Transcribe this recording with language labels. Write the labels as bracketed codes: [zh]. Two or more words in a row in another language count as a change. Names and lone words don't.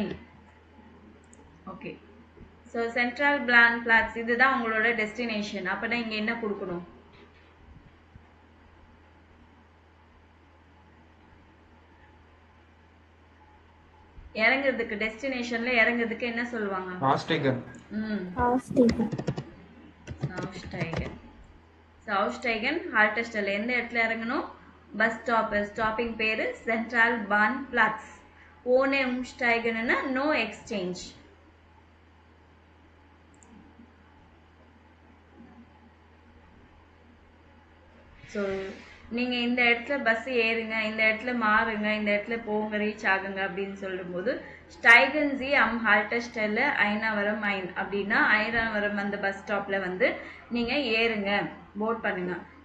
[ta] ஓகே, ஸோ சென்ட்ரல் பிளாட்ஸ் இதுதான் உங்களோட டெஸ்டினேஷன். அப்போனா இங்கே என்ன கொடுக்கணும்? இறங்குறதுக்கு டெஸ்டினேஷன்ல இறங்குறதுக்கு என்ன சொல்லுவாங்க? [de] Aussteigen. Aussteigen. [ta] Haltestelle எந்த இடத்துல இறங்கணும்? [en] bus stop. [ta] ஸ்டாப்பிங் பேரு சென்ட்ரல் பான் பிளாட்ஸ். [de] ohne umsteigen [en] no exchange. [ta] ஸோ நீங்கள் இந்த இடத்துல பஸ் ஏறுங்க, இந்த இடத்துல மாறுங்க, இந்த இடத்துல போங்க, ரீச் ஆகுங்க அப்படின்னு சொல்லும்போது [de] steigen Sie am Haltestelle Ainavaram ein [ta] அப்படின்னா ஐனாவரம் அந்த பஸ் ஸ்டாப்பில் வந்து நீங்கள் ஏறுங்க, போர்ட் பண்ணுங்க.